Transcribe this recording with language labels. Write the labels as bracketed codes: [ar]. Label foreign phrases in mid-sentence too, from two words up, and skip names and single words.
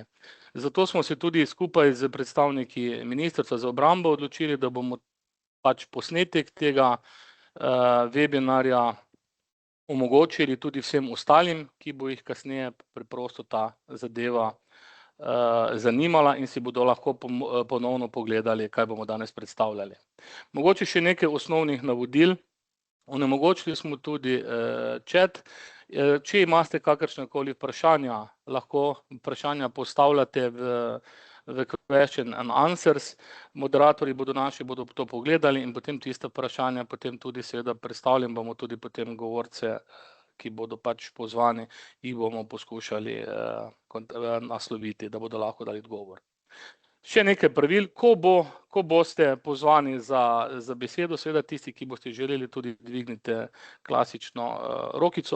[sl] Zato smo se tudi skupaj s predstavniki Ministrstva za obrambo odločili, da bomo pač posnetek tega webinarja omogočili tudi vsem ostalim, ki bo jih kasneje preprosto ta zadeva zanimala in si bodo lahko ponovno pogledali, kaj bomo danes predstavljali. Mogoče še nekaj osnovnih navodil. Onemogočili smo tudi chat. Če imate kakršnakoli vprašanja, lahko vprašanja postavljate v [en] question and answers. [sl] Moderatorji bodo to pogledali in potem tista vprašanja potem tudi seveda predstavljam, bomo tudi potem govorce, ki bodo pač pozvani, jih bomo poskušali nasloviti, da bodo lahko dali odgovor. Še nekaj pravil, ko boste pozvani za besedo, seveda tisti, ki boste želeli, tudi dvignite klasično rokico.